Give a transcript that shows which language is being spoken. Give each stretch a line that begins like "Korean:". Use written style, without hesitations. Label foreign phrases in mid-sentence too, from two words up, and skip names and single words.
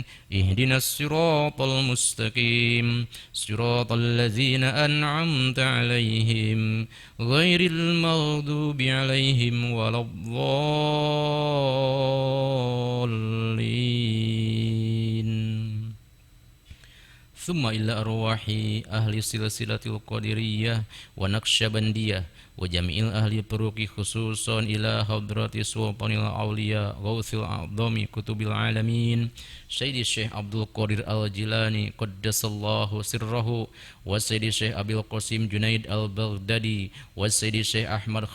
Arabic: اهدنا الصراط المستقيم. صراط الذين أنعمت عليهم غير المغضوب عليهم ولا الضالين. ثم إلى أرواح أهل سلسلة القادرية والنقشبندية وجميع أهل الطرق خصوصا إلى حضرة سلطان الأولياء غوث الأعظم قطب العالمين سيدي Syekh Abdul Qadir Al-Jilani قدس الله سره wa Sayyidi Syekh Abil Qasim Junaid Al-Baghdadi wa Sayyidi Syekh Ahmad